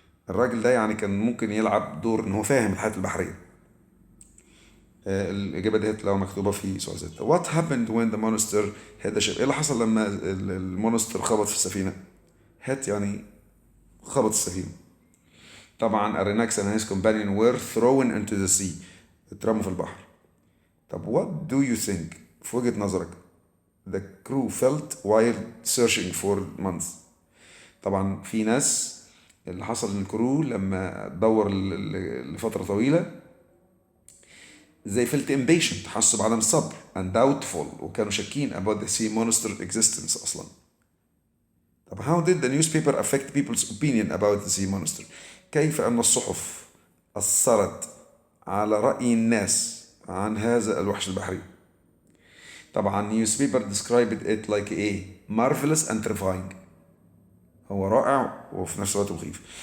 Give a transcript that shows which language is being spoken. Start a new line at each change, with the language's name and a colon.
Arabic: الراجل ده يعني كان ممكن يلعب دور ان هو فاهم الحياة البحرية. الإجابة ديت لو مكتوبة في سؤال 6.
English: What happened when the monster hit the ship؟
Arabic: إيه اللي حصل لما المونستر خبط في السفينة؟ hit يعني خبط السفينة.
English: طبعا Aronnax and his companion were thrown into the sea.
Arabic: اترموا في البحر. طب
English: what do you think
Arabic: في وجهة نظرك
English: the crew felt while searching for months؟
Arabic: طبعا في ناس اللي حصل للكرو لما دور لفترة طويلة
English: they felt impatient،
Arabic: حسوا بعدم الصبر
English: and doubtful،
Arabic: وكانوا شاكين
English: about the sea monster existence
Arabic: أصلا.
English: طب how did the newspaper affect people's opinion about the sea monster؟
Arabic: كيف أن الصحف أثرت على رأي الناس عن هذا الوحش البحري؟
English: طبعا newspaper described it like a marvelous and terrifying،
Arabic: هو رائع وفي نفس الوقت مخيف.